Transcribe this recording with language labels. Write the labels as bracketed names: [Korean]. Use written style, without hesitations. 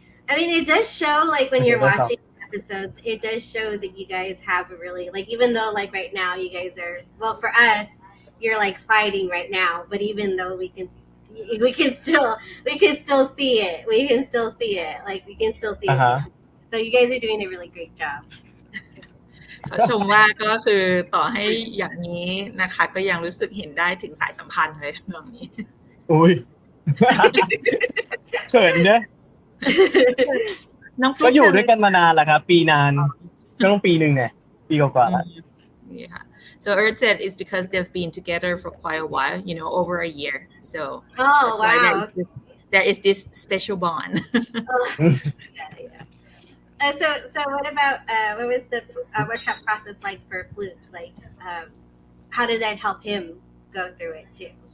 [English] I mean, it does show like when you're watching episodes, it does show that you guys have a really like, even though like right now you guys are, well, for us you're like fighting right now, but even though we can still see it, like we can still see it. So you guys are doing a really great job. [Thai] เขาชมว่าก็คือต่อให้อย่างนี้นะคะก็ยังรู้สึกเห็นได้ถึงสายสัมพันธ์เลยตรงนี้ อุ้ยเขินเด้อก็อยู่ด้วยกันมานานแล้วครับปีนานก็ต้องปีนึงไงปีกว่าๆแล้ว [English] Yeah. So Earth said it's because they've been together for quite a while, over a year. So that's why there is this special bond. So what about what was the workshop process like for Fluk? Like, how did that help him go through it too?